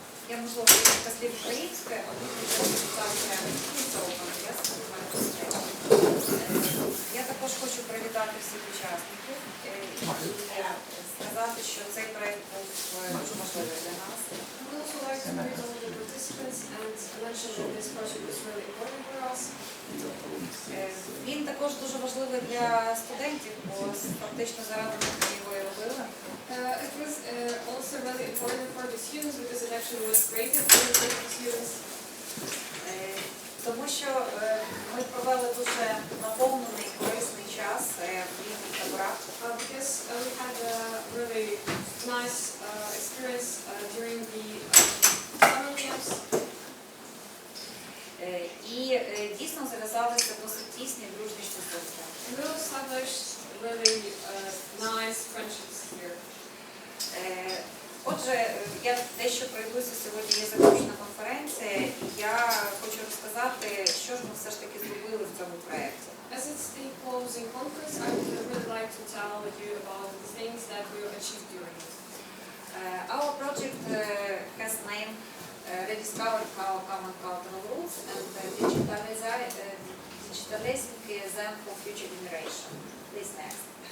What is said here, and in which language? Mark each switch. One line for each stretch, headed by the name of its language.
Ukrainian: Я, можливо, послів українською, а я також хочу привітати всіх учасників і сказати, що цей проєкт був дуже важливий для нас.
English: I would also like to greet all the participants and mention that this project was really important for us.
Ukrainian: Він також дуже важливий для студентів, бо фактично заради них ми його і робили.
English: It was also really important for the students because it actually was created for the students.
Ukrainian: Тому що ми провели дуже наповнений корисний час в літніх таборах.
English: Because we had a really nice experience during the summer camps.
Ukrainian: І дійсно зав'язалися досить тісні дружні стосунки.
English: We established really nice friendships here.
Ukrainian: Отже, я дещо пройдуся, сьогодні є заключна конференція, і я хочу розказати, що ж ми все ж таки зробили в цьому проєкті.
English: As it's the closing conference, I would really like to tell you about the things that we achieved during it. Our project has name Rediscovering our common cultural roots and digitalizing them for future generation. Please next.